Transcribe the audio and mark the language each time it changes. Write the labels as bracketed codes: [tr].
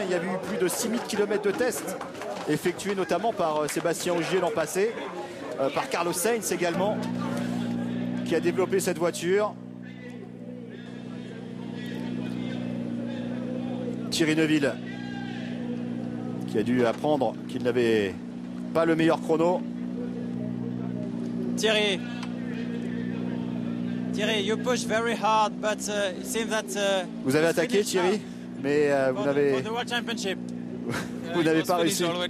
[fr] Il y a eu plus de 6000 km de tests effectués notamment par Sébastien Ogier l'an passé, par Carlos Sainz également, qui a développé cette voiture. Thierry Neuville qui a dû apprendre qu'il n'avait pas le meilleur chrono. [en] Thierry, you push very hard, but it seems that [fr] vous avez attaqué Thierry, mais vous n'avez vous n'avez pas réussi.